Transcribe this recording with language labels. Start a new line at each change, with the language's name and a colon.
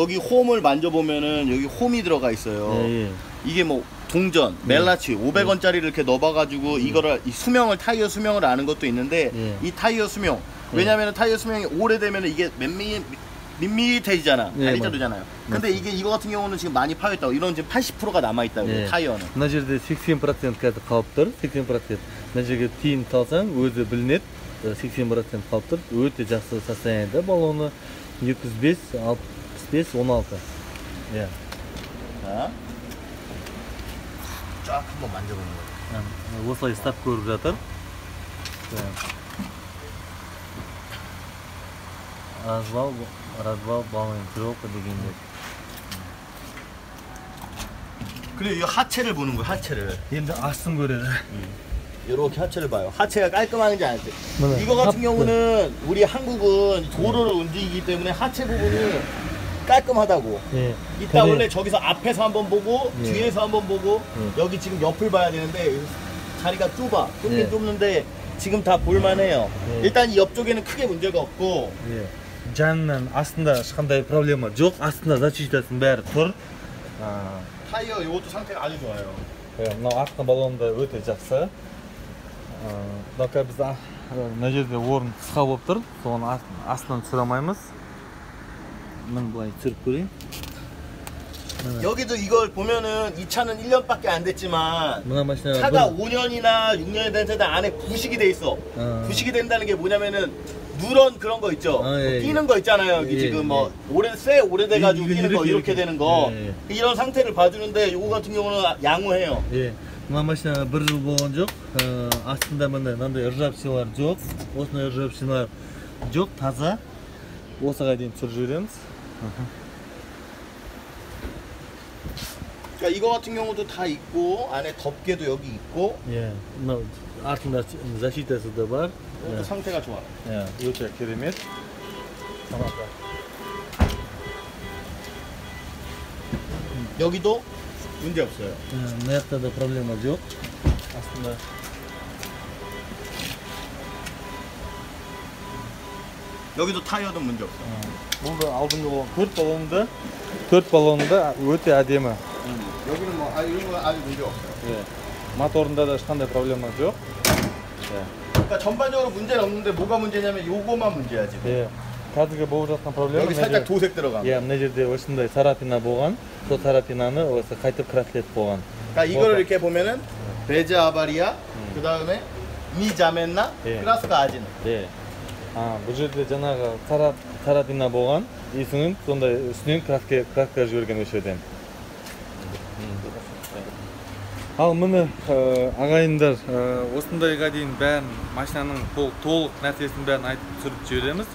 Korean: 여기 홈을 만져보면은 여기 홈이 들어가 있어요. 이게 뭐 동전, 멜라치 500원짜리를 이렇게 넣어봐가지고 이거를 이 수명을 타이어 수명을 아는 것도 있는데 이 타이어 수명 왜냐면은 타이어 수명이 오래되면은 이게 밋밋해지잖아. 달리자루잖아요. 근데 이거 같은 경우는 지금 많이 파였다고. 이런 지금 80%가 남아 있다고 타이어는.
Kazakh: мына жерде 80% қазір қалып тұр. 80%. мына жерге тиын салсаң өзі білінеді. 80% қалып тұр. өте жақсы состояниеда баллоны. 205, 65, 16.
Korean: 자, 쫙 한번 만져보는 거예요.
Kazakh: осылай стап көріп жатыр. развал баллонировка дегенде.
Korean: 그리고 이 하체를 보는 거야, 하체를.
Kazakh: Endi astın göredi.
Korean: 이렇게 하체를 봐요. 하체가 깔끔한지 안 돼. 네. 이거 같은 경우는 우리 한국은 도로를 움직이기 때문에 하체 부분이 깔끔하다고. 예. 이따 근데- 원래 저기서 앞에서 한번 보고 예. 뒤에서 한번 보고 예. 여기 지금 옆을 봐야 되는데 자리가 좁아. 좁긴 예. 좁는데 지금 다 볼만해요. 예. 일단 이 옆쪽에는 크게 문제가 없고 예.
Kazakh: Jandan aslında ешқандай проблема жоқ. Астында защитасын бәрі тұр.
Korean: 타이어 이것도 상태가 아주 좋아요.
Kazakh: Мынау артқы баллонда өте жақсы. Мынау қазір біз мына жерде орын қысқа болып тұр. Соны астынан түсіре алмаймыз. Мін былай түсіріп көрейін.
Korean: 여기도 이걸 보면은 이 차는 1년밖에 안 됐지만
Kazakh: мына машина
Korean: 차가 5년이나 6년이 된 차들 안에 부식이 돼 있어. 부식이 된다는 게 뭐냐면은 누런 그런 거 있죠. 예, 끼는 거 있잖아요. 여기 예, 지금 뭐 예. 오래돼가지고 끼는 거 이렇게 이렇게. 되는 거 예, 예. 이런 상태를 봐주는데 요거 같은 경우는 양호해요. 예.
Kazakh: мына машина 1 жыл болған жоқ. Астында мындай ржавчиналар жоқ. Осындай ржавчиналар жоқ, таза. Осыға дейін түсіріп жібереміз.
Korean: 그러니까 이거 같은 경우도 다 있고 안에 덮개도 여기 있고
Kazakh: 예. мынау артында защитасы да бар.
Korean: 이것도 상태가 좋아. 예.
Kazakh: өте керемет.
Korean: 여기도 문제 없어요.
Kazakh: мына жақта да проблема жоқ. Астында
Korean: 여기도 타이어도 문제 없어.
Kazakh: бұл да алдыңғы баллон, төрт баллонында өте әдемі.
Korean: 여기는 뭐 이런 거 아주 문제 없어요. 예.
Kazakh: моторында да ешқандай проблема жоқ.
Korean: 그러니까 전반적으로 문제는 없는데 뭐가 문제냐면 요거만 문제야 지금. 예.
Kazakh: қазіргі болып жатқан проблема
Korean: 여기 살짝 도색 들어가.
Kazakh: 예, мына жерде осындай царапина болған. Сол царапинаны осы қайтып краслетіп қойған.
Korean: 그러니까 이거를 이렇게 보면은
Russian: 베즈 아바리아
Korean: 그 다음에 미자멘나 예.
Russian: 크라스카 아진.
Korean: 예.
Kazakh: бұл жерде жаңағы царапина болған. Есінің сондай үстінен краска жіберген осы жерден. ал міне ағайындар, осындайға дейін бәрін машинаның толық нәрсесін бәрін айтып түсіріп жібереміз.